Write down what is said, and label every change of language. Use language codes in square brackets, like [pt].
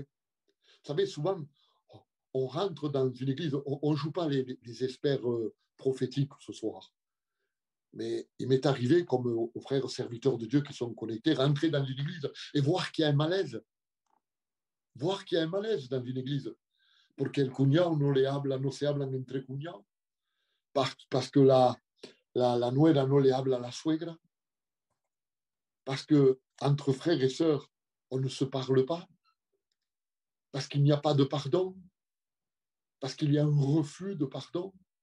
[fr] Vous savez, souvent, on rentre dans une église, on ne joue pas les experts prophétiques ce soir. Mais il m'est arrivé, comme aux frères serviteurs de Dieu qui sont connectés, rentrer dans une église et voir qu'il y a un malaise. Voir qu'il y a un malaise dans une église. [es] Porque el cuñado no se hablan entre cuñados. [fr] Parce que [es] la nuera no le habla a la suegra. [fr] Parce que entre frères et sœurs, on ne se parle pas. Parce qu'il n'y a pas de pardon. Parce qu'il y a un refus de pardon.